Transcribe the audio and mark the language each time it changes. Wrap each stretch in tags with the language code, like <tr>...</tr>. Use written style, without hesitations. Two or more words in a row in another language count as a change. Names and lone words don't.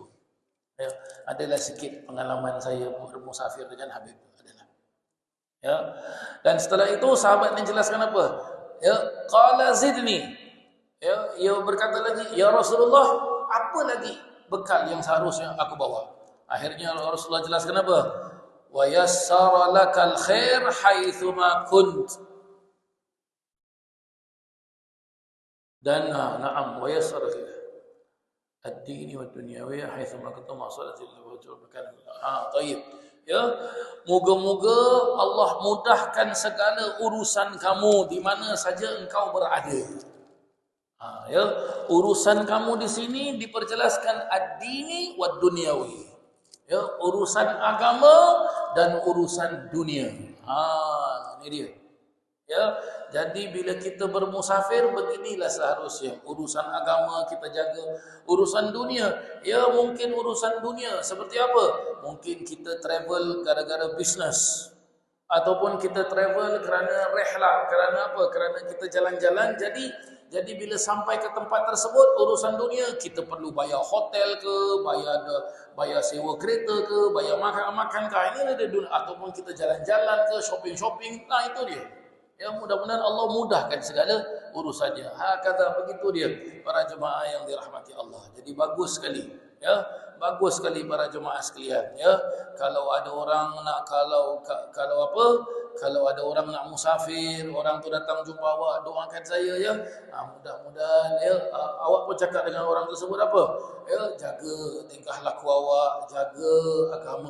<ms>Ya, adalah sikit pengalaman saya bermusafir dengan Habib. Adalah. Ya. Dan setelah itu sahabat ni jelaskan apa?</ms> <ar>يا، قال زدني.</ar> <ms>Ya, ia berkata lagi, ya Rasulullah, apa lagi bekal yang seharusnya aku bawa? Akhirnya Rasulullah jelaskan apa?</ms> <ar>ويسر لك الخير حيثما كنت. Dan نعم ويسر الديني والدنيوية حيثما كنتم مسألة الواجب مكان.</ar> <ms>Tayyib. Ya, moga-moga Allah mudahkan segala urusan kamu di mana saja engkau berada. Ya, urusan kamu di sini diperjelaskan</ms> <ar>الديني والدنيوي.</ar> <ms>Ya, urusan agama dan urusan dunia. Ini dia. Ya, jadi bila kita bermusafir beginilah seharusnya. Urusan agama kita jaga, urusan dunia, ya mungkin urusan dunia seperti apa? Mungkin kita travel gara-gara bisnes, ataupun kita travel kerana rehlah, kerana apa? Kerana kita jalan-jalan. Jadi bila sampai ke tempat tersebut, urusan dunia, kita perlu bayar hotel ke, bayar sewa kereta ke, bayar makan ke, ini ada dunia. Ataupun kita jalan-jalan ke, shopping-shopping, nah itu dia. Ya, mudah-mudahan Allah mudahkan segala urusannya. Kata begitu dia, para jemaah yang dirahmati Allah. Jadi bagus sekali, ya, bagus sekali para jemaah sekalian. Ya, kalau ada orang nak kalau apa? Kalau ada orang nak musafir, orang tu datang jumpa awak, doakan saya ya. Mudah-mudahan ya, awak pun cakap dengan orang tersebut apa? Ya, jaga tingkah laku awak, jaga agama.</ms>